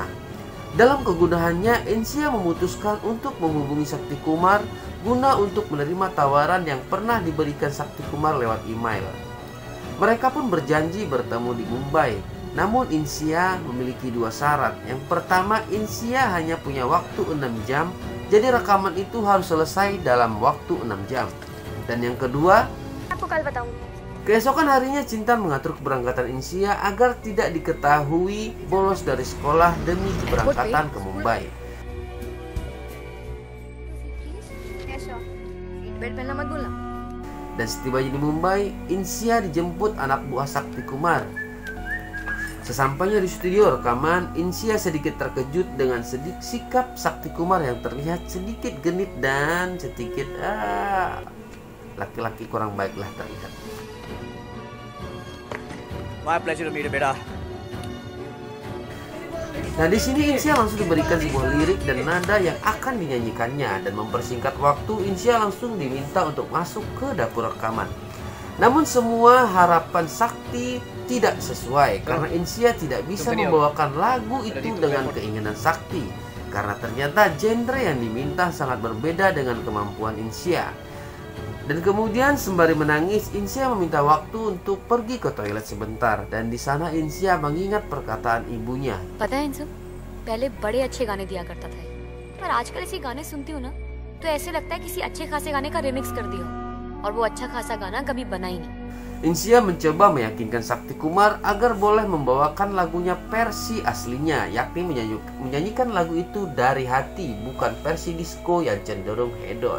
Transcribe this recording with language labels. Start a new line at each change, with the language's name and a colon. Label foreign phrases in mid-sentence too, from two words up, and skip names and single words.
Indonesian: Dalam kegunahannya, Insia memutuskan untuk menghubungi Sakti Kumar guna untuk menerima tawaran yang pernah diberikan Sakti Kumar lewat email. Mereka pun berjanji bertemu di Mumbai. Namun Insia memiliki dua syarat. Yang pertama, Insia hanya punya waktu 6 jam, jadi rekaman itu harus selesai dalam waktu 6 jam. Dan yang kedua,
Hindi: आपको कल बताऊंगी।
Indonesian: keesokan harinya Cintan mengatur keberangkatan Insia agar tidak diketahui bolos dari sekolah demi keberangkatan ke Mumbai.
Hindi: बेड पहनना मत भूलना।
Indonesian: Dan setibanya di Mumbai, Insia dijemput anak buah Sakti Kumar. Sesampainya di studio rekaman, Insia sedikit terkejut dengan sikap Sakti Kumar yang terlihat sedikit genit dan sedikit laki-laki kurang baiklah terlihat.
English: My pleasure to meet you, beta.
Indonesian: Nah, di sini Insia langsung diberikan sebuah lirik dan nada yang akan dinyanyikannya, dan mempersingkat waktu, Insia langsung diminta untuk masuk ke dapur rekaman. Namun semua harapan Sakti tidak sesuai karena Insia tidak bisa membawakan lagu itu dengan keinginan Sakti, karena ternyata genre yang diminta sangat berbeda dengan kemampuan Insia. Dan kemudian sembari menangis, Insia meminta waktu untuk pergi ke toilet sebentar, dan di sana Insia mengingat perkataan ibunya.
Hindi: पता है इंसु, पहले बड़े अच्छे गाने दिया करता था, पर आजकल ऐसे गाने सुनती हूँ ना, तो ऐसे लगता है किसी अच्छे खासे गाने का रिमिक्स कर दिया, और वो अच्छा खासा गाना कभी बना ही नहीं.
Indonesian: Insia mencoba meyakinkan Sakti Kumar agar boleh membawakan lagunya versi aslinya, yakni menyanyikan lagu itu dari hati, bukan versi disco yang cenderung hedon.